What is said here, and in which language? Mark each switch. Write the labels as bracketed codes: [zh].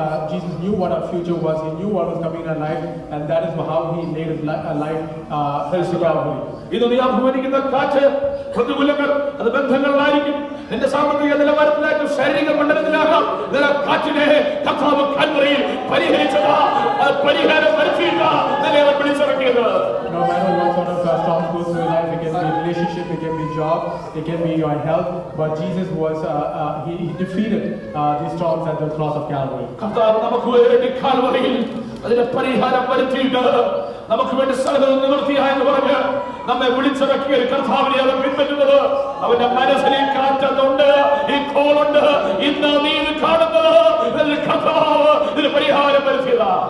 [en] Jesus knew what our future was. He knew what was coming in our life, and that is how he laid his life to Calvary. [ml] ഇത് നീ അഭിമാനിക്കുന്ന കാറ്റ്, പ്രതികൂലങ്ങൾ, അത് ബന്ധങ്ങളിലായിരിക്കും, നിന്റെ സാമ്പത്തിക നിലവാരത്തിലായിരിക്കും, ശാരീരിക മണ്ഡലത്തിലാകാം. കാറ്റിനെ കർത്താവ് കാൽവരിയിൽ പരിഹരിച്ചതാ, പരിഹാരം വരുത്തിയിട്ടാ നിന്നെ അവൻ വിളിച്ചിറക്കിയത്. [en] No matter what sort of storms goes through your life, it can be relationship, it can be job, it can be your health, but Jesus was he defeated these storms at the cross of Calvary. [ml] കർത്താവ് നമുക്ക് വേണ്ടി കാൽവരിയിൽ അതിന്റെ പരിഹാരം വരുത്തിയിട്ട് നമുക്ക് വേണ്ടി സകലവും നിവൃത്തിയായെന്ന് പറഞ്ഞ് നമ്മെ വിളിച്ചിറക്കിയ ഒരു കർത്താവിനെ അവൻ പിൻപറ്റുന്നത്. അവന്റെ മനസ്സിൽ ഈ കാറ്റുണ്ട്, ഈ കോളുണ്ട്. ഇന്ന് നീ ഇത് കാണുന്നത് കർത്താവ് ഇതിന് പരിഹാരം വരുത്തിയതാ.